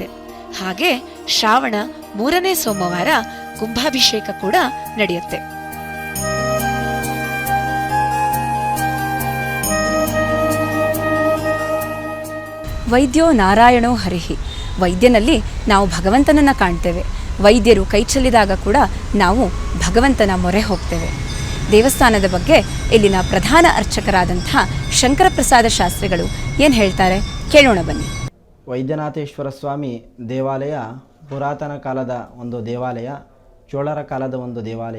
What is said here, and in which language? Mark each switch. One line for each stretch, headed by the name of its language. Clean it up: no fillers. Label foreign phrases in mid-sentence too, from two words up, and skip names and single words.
Kannada: ಹಾಗೆ ಶ್ರಾವಣ 3ನೇ ಸೋಮವಾರ ಕುಂಭಾಭಿಷೇಕ ಕೂಡ ನಡೆಯುತ್ತೆ.
Sanskrit: ವೈದ್ಯೋ ನಾರಾಯಣೋ ಹರಿಹಿ.
Kannada: ವೈದ್ಯನಲ್ಲಿ ನಾವು ಭಗವಂತನನ್ನ ಕಾಣ್ತೇವೆ. ವೈದ್ಯರು ಕೈ ಚೆಲ್ಲಿದಾಗ ಕೂಡ ನಾವು ಭಗವಂತನ ಮೊರೆ ಹೋಗ್ತೇವೆ. ದೇವಸ್ಥಾನದ ಬಗ್ಗೆ ಇಲ್ಲಿನ ಪ್ರಧಾನ ಅರ್ಚಕರಾದಂಥ ಶಂಕರಪ್ರಸಾದ ಶಾಸ್ತ್ರಿಗಳು ಏನು ಹೇಳ್ತಾರೆ ಕೇಳೋಣ ಬನ್ನಿ. ವೈದ್ಯನಾಥೇಶ್ವರ ಸ್ವಾಮಿ ದೇವಾಲಯ ಪುರಾತನ ಕಾಲದ ಒಂದು ದೇವಾಲಯ, ಚೋಳರ ಕಾಲದ ಒಂದು ದೇವಾಲಯ.